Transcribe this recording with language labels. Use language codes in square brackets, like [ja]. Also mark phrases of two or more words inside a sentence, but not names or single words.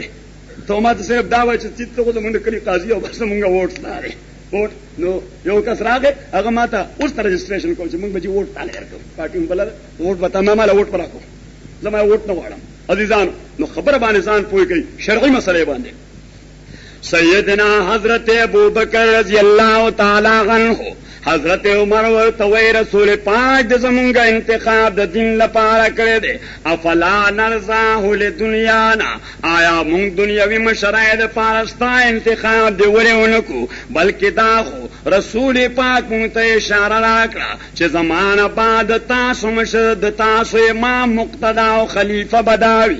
[ps] ته ما ته صرف دا وایي چې ته خو زمونږ د کلي قاضي او بس زمونږ ووټ ستا دی ووټ. نو یو کس راغی هغه ما ته اوس ته رجسټریشن کوم چې مونږ به چې ووټ تاله درکوو پارټي هم بله ووټ به تا ما ماله ووټ به راکوم زه ما ووټ نه غواړم. عزیزانو نو خبره باندې ځان پوه کوي شرعي مسلې باندې. سیدنا حضرت ابو بکر [ar] رضی اللہ تعالی عنہ [ps] حضرت عمر ورته وی رسول پاک د زمونږ انتخاب د دین لپاره کړی دی [ar] افلا نرضاه لدنیانا [ps] آیا مونږ دنیوي مشرۍ دپاره ستا انتخاب د ولې ونه کړو بلکې دا خو رسول پاک مونږ ته اشاره راکړه چې زمانه بعد تاسو مشر د تاسو امام مقتدا او خلیفه به دا وي.